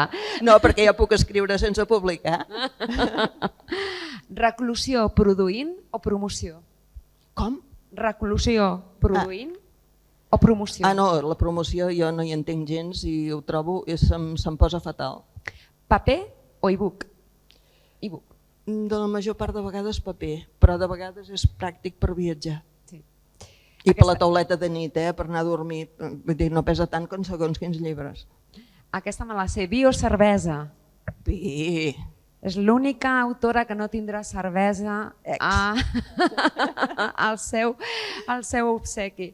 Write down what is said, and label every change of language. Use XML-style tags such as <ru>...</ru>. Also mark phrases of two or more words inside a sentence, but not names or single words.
<ca>No, perquè ja puc escriure sense publicar. Reclusió produint o promoció? Com? Reclusió produint o promoció? No, la promoció jo no hi entenc gens i ho trobo, se'm posa fatal. Paper o e-book? E-book. De la major part de vegades paper, però de vegades és pràctic per viatjar. Sí. I per la tauleta de nit, per anar a dormir, vull dir, no pesa tant com segons quins llibres. Aquesta me la sé. Vi o cervesa? Vi. És l'única autora que no tindrà cervesa al seu obsequi.</ca>